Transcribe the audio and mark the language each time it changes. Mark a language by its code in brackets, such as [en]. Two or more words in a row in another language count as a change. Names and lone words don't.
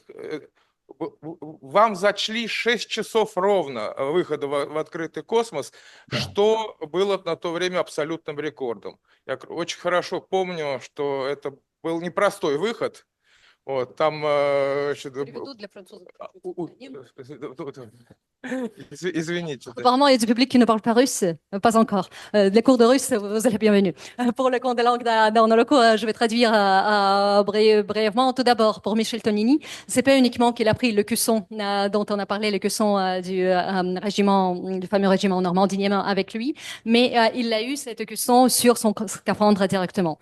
[ru] Вам зачли 6 часов ровно выхода в открытый космос, что было на то время абсолютным рекордом. Я очень хорошо помню, что это был непростой выход. Вот, там... Для французов. Извините. [fr] Apparemment, il y a du public qui ne parle pas russe. Pas encore. Les cours de russe, vous êtes la bienvenue. Pour le cours de langue dans le cours, je vais traduire brièvement. Tout d'abord, pour Michel Tonini, c'est pas uniquement qu'il a pris le caisson dont on a parlé, le caisson du régiment, du fameux régiment normandien avec lui, mais il a eu cette caisson sur son scaphandre directement.